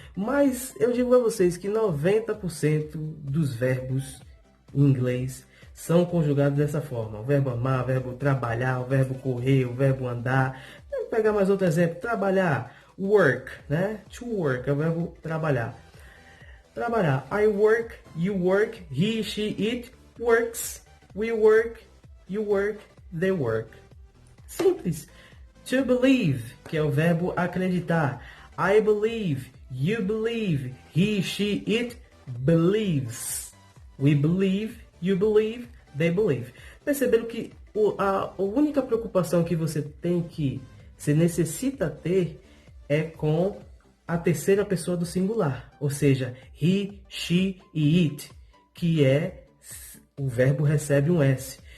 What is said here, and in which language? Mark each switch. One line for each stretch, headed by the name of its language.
Portuguese: Mas eu digo a vocês que 90% dos verbos em inglês são conjugados dessa forma. O verbo amar, o verbo trabalhar, o verbo correr, o verbo andar. Vou pegar mais outro exemplo. Trabalhar, work, né? To work é o verbo trabalhar. Trabalhar.
English: I work, you work, he, she, it works. We work, you work, they work.
Portuguese: Simples. To believe, que é o verbo acreditar.
English: I believe, you believe, he, she, it believes. We believe, you believe, they believe.
Portuguese: Perceberam que a única preocupação que você necessita ter é com a terceira pessoa do singular. Ou seja, he, she e it, que o verbo recebe um S.